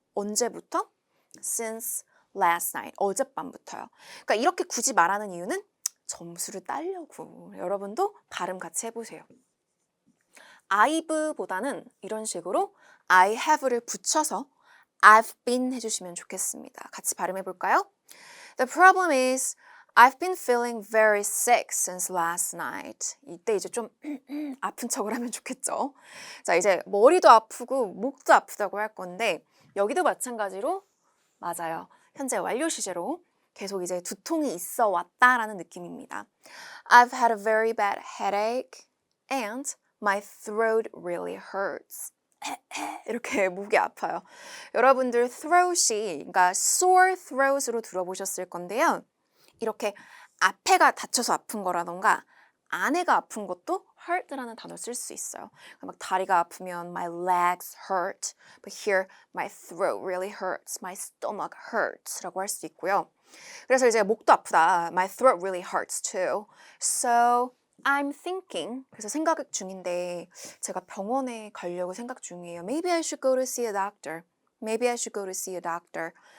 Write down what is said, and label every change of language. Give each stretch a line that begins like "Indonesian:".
Korean: 언제부터?
English: Since last night.
Korean: 어젯밤부터요. 그러니까 이렇게 굳이 말하는 이유는 점수를 따려고. 여러분도 발음 같이 해보세요. I've보다는 이런 식으로 I have를 붙여서
English: I've been
Korean: 해주시면 좋겠습니다. 같이 발음해 볼까요?
English: The problem is I've been feeling very sick since last night.
Korean: 이때 이제 좀 아픈 척을 하면 좋겠죠. 자, 이제 머리도 아프고 목도 아프다고 할 건데 여기도 마찬가지로 맞아요. 현재 완료 시제로 계속 이제 두통이 있어 왔다라는 느낌입니다.
English: I've had a very bad headache and my throat really hurts.
Korean: 이렇게 목이 아파요. 여러분들 throat이 그러니까 sore throat으로 들어보셨을 건데요. 이렇게 앞에가 다쳐서 아픈 거라던가 안에가 아픈 것도 hurt라는 단어 쓸 수 있어요. 막 다리가 아프면
English: my legs hurt, but here my throat really hurts, my stomach hurts
Korean: 라고 할 수 있고요. 그래서 이제 목도 아프다,
English: my throat really hurts too. So I'm thinking,
Korean: 그래서 생각 중인데 제가 병원에 가려고 생각 중이에요.
English: Maybe I should go to see a doctor. Maybe I should go to see a doctor.